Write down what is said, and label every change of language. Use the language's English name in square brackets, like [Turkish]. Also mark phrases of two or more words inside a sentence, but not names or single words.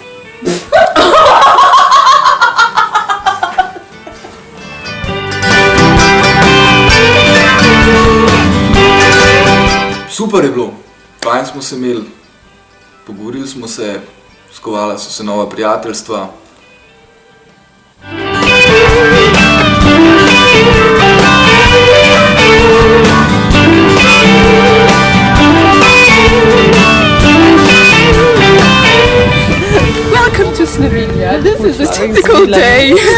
[Slovenian] Super je bilo, fajn smo se imeli, pogovorili smo se, skovala so se nova prijateljstva. [English] Welcome to Slovenia. This is a typical day.